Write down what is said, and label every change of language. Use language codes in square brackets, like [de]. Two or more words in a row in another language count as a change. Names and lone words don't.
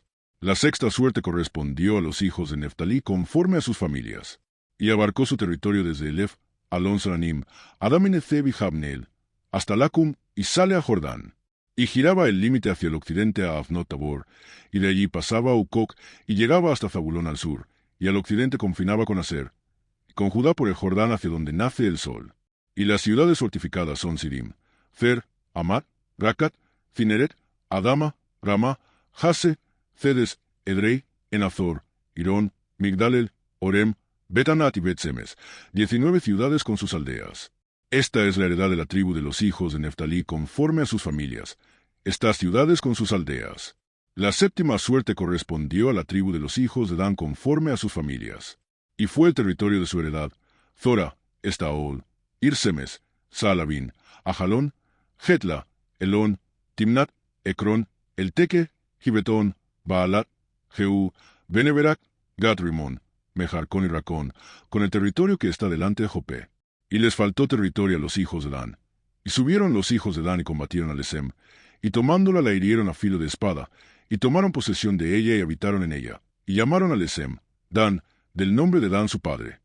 [es] La sexta suerte correspondió a los hijos de Neftalí conforme a sus familias, y abarcó su territorio desde Elef, Alon-Saranim, Adam-Nezeb y Jabneel, hasta Lacum, y sale a Jordán. Y giraba el límite hacia el occidente a Afnot-Tabor, y de allí pasaba a Ucoc, y llegaba hasta Zabulón al sur, y al occidente confinaba con Aser, y con Judá por el Jordán hacia donde nace el sol. Y las ciudades fortificadas son Sidim, Fer, Amat, Racat, Cineret, Adama, Rama, Jase, Cedes, Edrei, Enazor, Irón, Migdalel, Orem, Betanat y Bet-Semes, 19 ciudades con sus aldeas. Esta es la heredad de la tribu de los hijos de Neftalí conforme a sus familias, estas ciudades con sus aldeas. La séptima suerte correspondió a la tribu de los hijos de Dan conforme a sus familias. Y fue el territorio de su heredad: Zora, Estaol, Irsemes, Saalabín, Ajalón, Jetla, Elón, Timnat, Ecrón, Elteque, Gibetón, Baalat, Jehú, Beneberac, Gat-Rimón, Mejarcón y Racón, con el territorio que está delante de Jopé. Y les faltó territorio a los hijos de Dan. Y subieron los hijos de Dan y combatieron a Lesem, y tomándola la hirieron a filo de espada, y tomaron posesión de ella y habitaron en ella, y llamaron a Lesem, Dan, del nombre de Dan su padre.